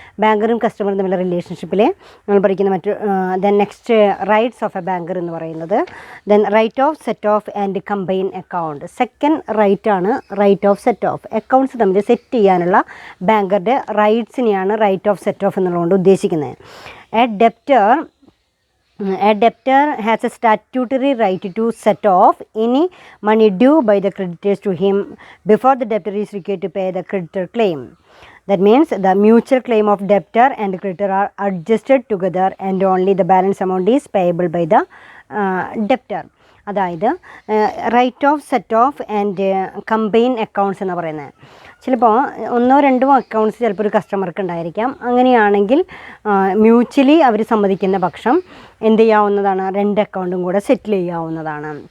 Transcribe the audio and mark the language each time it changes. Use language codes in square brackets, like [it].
[ml] ബാങ്കറും കസ്റ്റമറും തമ്മിലുള്ള റിലേഷൻഷിപ്പിൽ നമ്മൾ പഠിക്കുന്ന then next rights of A banker എന്ന് പറയുന്നത് then right of set of and combine account. Second റൈറ്റാണ് right of set of. Accounts തമ്മിൽ സെറ്റ് ചെയ്യാനുള്ള ബാങ്കറുടെ റൈറ്റ്സിനെയാണ് റൈറ്റ് ഓഫ് സെറ്റ് ഓഫ് എന്നുള്ളതുകൊണ്ട് ഉദ്ദേശിക്കുന്നത്. [en] A debtor has a statutory right to set off any money due by the creditors to him before the debtor is required to pay the creditor claim. That means the mutual claim of debtor and creditor are adjusted together and only the balance amount is payable by the debtor. [ml] അതായത് right of set of and combine accounts എന്ന് പറയുന്നത്, ചിലപ്പോൾ 1-2 accounts ചിലപ്പോൾ ഒരു കസ്റ്റമർക്ക് ഉണ്ടായിരിക്കാം. അങ്ങനെയാണെങ്കിൽ mutually അവർ സമ്മതിക്കുന്ന പക്ഷം എന്ത് ചെയ്യാവുന്നതാണ്, 2 അക്കൗണ്ടും കൂടെ സെറ്റിൽ ചെയ്യാവുന്നതാണ്.